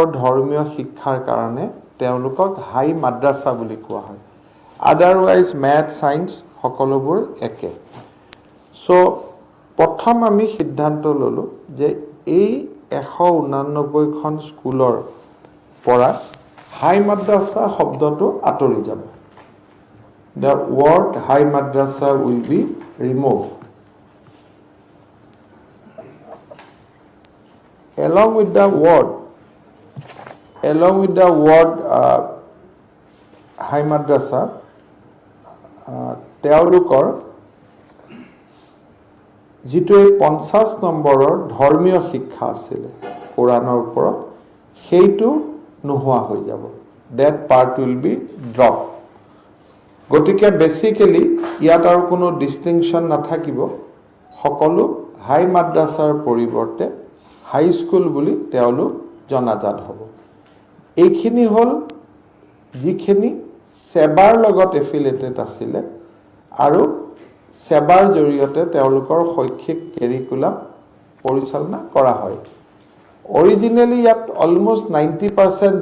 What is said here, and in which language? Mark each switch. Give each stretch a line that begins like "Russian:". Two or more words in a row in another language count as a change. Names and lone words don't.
Assamese: ধৰ্মীয় শিক্ষাৰ কাৰণে তেওঁলোকক হাই মাদ্ৰাসা বুলি কোৱা হয়
English: otherwise math science
Assamese: সকলোবোৰ একে সো প্ৰথম আমি সিদ্ধান্ত ললো যে এই 189খন স্কুলৰ পৰা হাই মাদ্ৰাসা শব্দটো আঁতৰি যাব
English: the word high madrasa will be removed along with the word high madrasa
Assamese: তেওঁলোকৰ যিটো 50 নম্বৰৰ ধৰ্মীয় শিক্ষা আছিল কোৰানৰ ওপৰত সেইটো নোহোৱা হৈ যাব
English: that part will be dropped
Assamese: গতিকে বেসিক্যালি ইয়াত আৰু কোনো ডিস্টিংশন নাথাকিব সকলো হাই মাদ্ৰাসাৰ পৰিৱৰ্তে হাই স্কুল বুলি তেওঁলোক জনাজাত হ'ব এইখিনি হল যিখিনি সেৱাৰ লগত এফিলিয়েটেড আছিল আৰু সেৱাৰ জৰিয়তে তেওঁলোকৰ শৈক্ষিক কাৰিকুলাম পৰিচালনা কৰা হয় অৰিজিনালি ইয়াত অলমোস্ট 90%